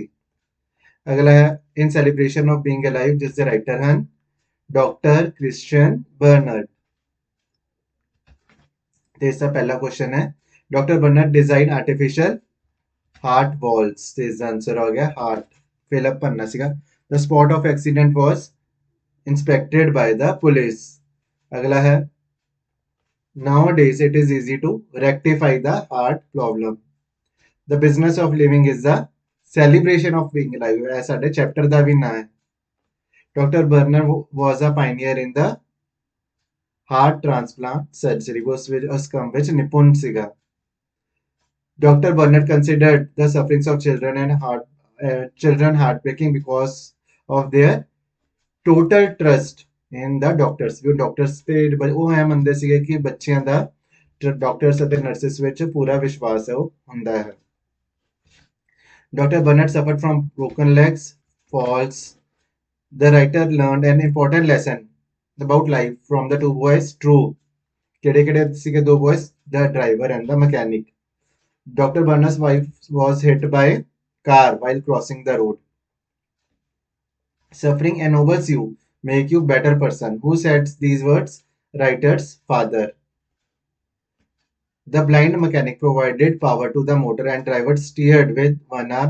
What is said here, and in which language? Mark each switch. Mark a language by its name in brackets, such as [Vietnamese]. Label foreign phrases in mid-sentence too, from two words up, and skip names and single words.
[Punjabi] ਅਗਲਾ ਹੈ [English] in celebration of being alive [Punjabi] ਜਿਸ ਦੇ ਰਾਈਟਰ ਹਨ ਡਾਕਟਰ ਕ੍ਰਿਸਚੀਅਨ ਬਰਨਰਡ. ਤੇ ਇਸ ਦਾ ਪਹਿਲਾ ਕੁਐਸਚਨ ਹੈ ਡਾਕਟਰ ਬਰਨਰਡ [English] design artificial heart valves [Punjabi] ਤੇ ਇਸ ਦਾ ਆਨਸਰ ਹੋ ਗਿਆ ਹਾਰਟ. ਫਿਲਅਪ ਭਰਨਾ ਸੀਗਾ. [English] The spot of accident was inspected by the police. [Punjabi] ਅਗਲਾ ਹੈ [English] nowadays it is easy to rectify the heart problem. The business of living is the celebration of being alive. [Punjabi] ਇਹ ਸਾਡੇ ਚੈਪਟਰ ਦਾ ਵੀ ਨਾਂ ਹੈ. [English] Dr. Burner was a pioneer in the heart transplant surgery. [Punjabi] ਉਸ ਵਿੱਚ ਉਸ ਕੰਮ ਵਿੱਚ ਨਿਪੁੰਨ ਸੀਗਾ. [English] Dr. Burnett considered the sufferings of children heartbreaking because of their total trust in the doctors. [Punjabi] ਜੋ ਡਾਕਟਰਸ ਤੇ ਉਹ ਐ ਮੰਨਦੇ ਸੀਗੇ ਕਿ ਬੱਚਿਆਂ ਦਾ ਡਾਕਟਰਸ ਅਤੇ ਨਰਸਿਸ ਵਿੱਚ ਪੂਰਾ ਵਿਸ਼ਵਾਸ ਹੈ ਉਹ ਹੁੰਦਾ ਹੈ. [English] Dr. Burnett suffered from broken legs, falls. The writer learned an important lesson about life from the two boys. True. [Punjabi] ਕਿਹੜੇ ਸੀਗੇ ਦੋ boys? [English] The driver and the mechanic. Dr. Burnet's wife was hit by a car while crossing the road. Suffering ennobles you, make you better person. Who said these words? Writer's father. The blind mechanic provided power to the motor and driver steered with one arm.